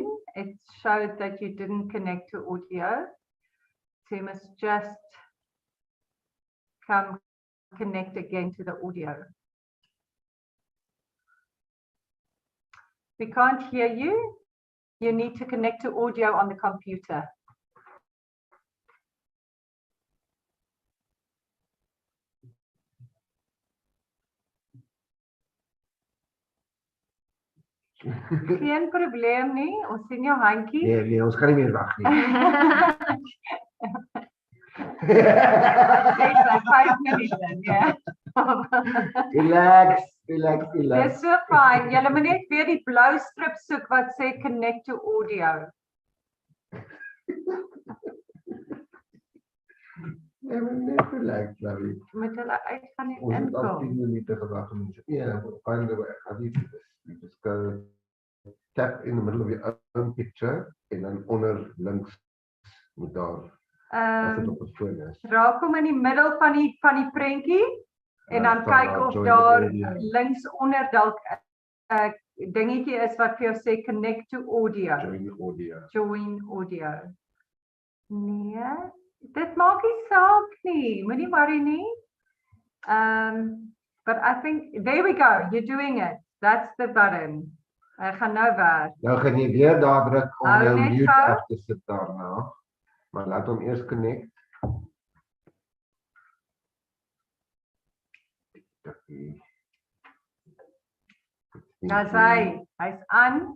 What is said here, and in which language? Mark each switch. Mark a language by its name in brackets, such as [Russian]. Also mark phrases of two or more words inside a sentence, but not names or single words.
[English] It showed that you didn't connect to audio. So you must just come connect again to the audio. We can't hear you. You need to connect to audio on the computer. [Afrikaans] Geen probleem nie. Ons sien jou handjie. Nee, ons gaan nie meer wag nie. [English] It's like 5 minutes, yeah. Relax, relax, relax. [Afrikaans] Dis so fyn. Julle moet net weer die blou strip soek wat sê [English] connect to audio. [Afrikaans] Ja, maar net relax, Nali. Met hulle uit van die Ons het al inkom. 10 minute gewag om te [English] yeah, find the way. You just go tap in the middle of your own picture [Afrikaans] en dan onder links moet daar as dit op 'n foon is. Raak hom in die middel van die prentjie en dan staan kyk daar of join daar audio. links onder dalk 'n dingetjie is wat vir jou sê [English] connect to audio. Join audio. Join audio. [Afrikaans] Nee, dit maak nie saak nie. Moenie worry nie. [English] But I think there we go. You're doing it. That's the button. [Afrikaans] Ek gaan nou werk. Nou gaan jy weer daar druk om Hou jou net mute gou. af te sit daarna. Maar laat hom eers connect. Daar's hy's aan.